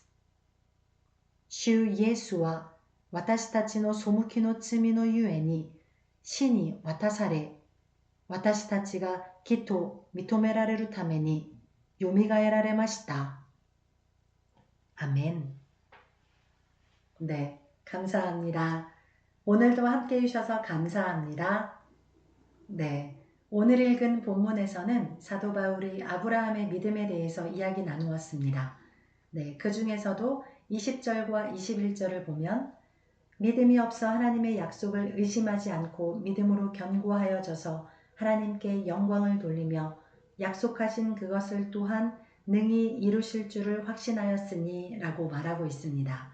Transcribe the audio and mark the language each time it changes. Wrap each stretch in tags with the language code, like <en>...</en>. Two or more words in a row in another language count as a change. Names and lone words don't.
<ja>主イエスは私たちの背きの罪のゆえに死に渡され、私たちが義と認められるためによみがえられました。</ja> <ko>アメン。네, 감사합니다. 오늘도 함께 해주셔서 감사합니다. 네, 오늘 읽은 본문에서는 사도 바울이 아브라함의 믿음에 대해서 이야기 나누었습니다. 네, 그 중에서도 20절과 21절을 보면 믿음이 없어 하나님의 약속을 의심하지 않고 믿음으로 견고하여져서 하나님께 영광을 돌리며 약속하신 그것을 또한 능히 이루실 줄을 확신하였으니 라고 말하고 있습니다.</ko>